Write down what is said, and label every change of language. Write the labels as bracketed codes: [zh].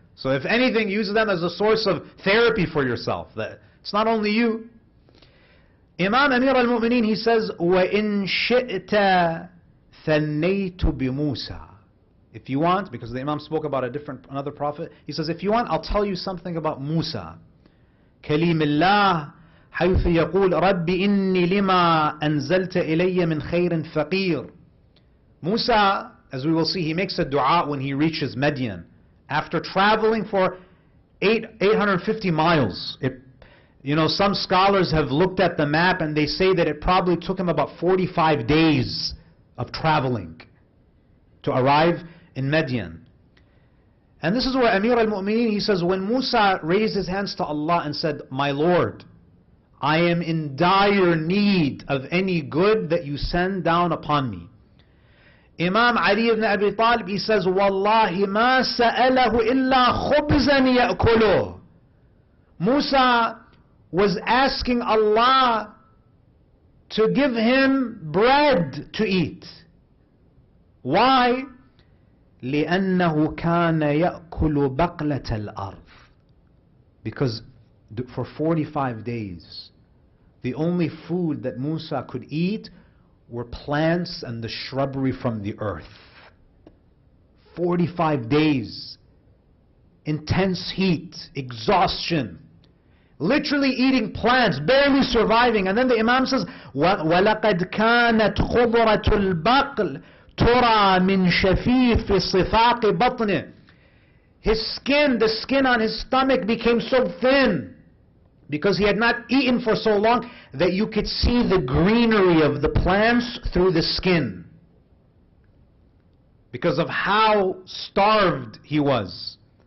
[en] So if anything, use them as a source of therapy for yourself. That it's not only you. Imam Amir al-Mu'mineen, he says, [ar] وَإِن شِئْتَ ثَنَّيْتُ بِمُوسَى. [en] If you want, because the Imam spoke about another prophet, he says, if you want, I'll tell you something about Musa. [ar] كليم الله حيث يقول رب إني لما أنزلت إلي من خير فقير. [en] Musa, as we will see, he makes a dua when he reaches Midian. After traveling for 850 miles. You know, some scholars have looked at the map and they say that it probably took him about 45 days of traveling to arrive in Midian. And this is where Amir al-Mu'mineen, he says, when Musa raised his hands to Allah and said, my Lord, I am in dire need of any good that you send down upon me. [ar] Imam Ali ibn Abi Talib, [en] he says, [ar] Wallahi ma sa'alahu illa khubzan ya'kuluh. [en] Musa was asking Allah to give him bread to eat. Why? [ar] لأنه كان يأكل بقلة الأرض. [en] Because for 45 days, the only food that Musa could eat were plants and the shrubbery from the earth. 45 days, intense heat, exhaustion, literally eating plants, barely surviving. And then the Imam says, [ar] وَلَقَدْ كَانَتْ خُضْرَةُ الْبَقْلِ تُرَى مِنْ شَفِيفِ صِفَاقِ بَطْنِهِ. [en] His skin, the skin on his stomach became so thin because he had not eaten for so long that you could see the greenery of the plants through the skin because of how starved he was.